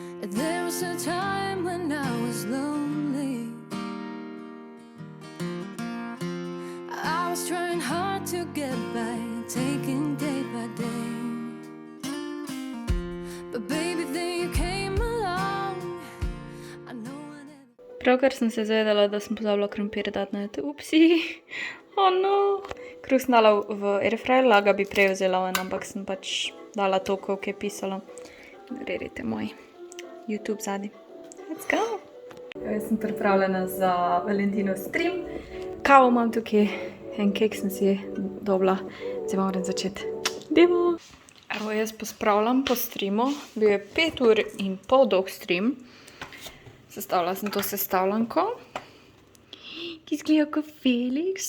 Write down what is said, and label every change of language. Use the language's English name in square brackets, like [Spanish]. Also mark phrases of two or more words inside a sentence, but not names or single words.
[English] There was a time when I was lonely. I was trying hard to get by, taking day by day. But baby, then you came along. I know I never... [Slovenian] Pravkar sem se zavedala, da sem pozabila krompir dati na upsi. [English] Oh no. [Slovenian] Kruh sem dala v airfryer, laga bi prej vzela ven, ampak sem pač dala to, koliko je pisalo. Gledajte moj YouTube zadnji. [English] Let's go! [Slovenian] Jaz sem pripravljena za Valentinov stream. Kavo imam tukaj, en kek sem si dobila. Zdaj moram začeti. Demo! Evo, jaz pospravljam po streamu. Bil je 5 ur in pol dolg stream. Sestavila sem to sestavljanko, ki izgleda kot Felix.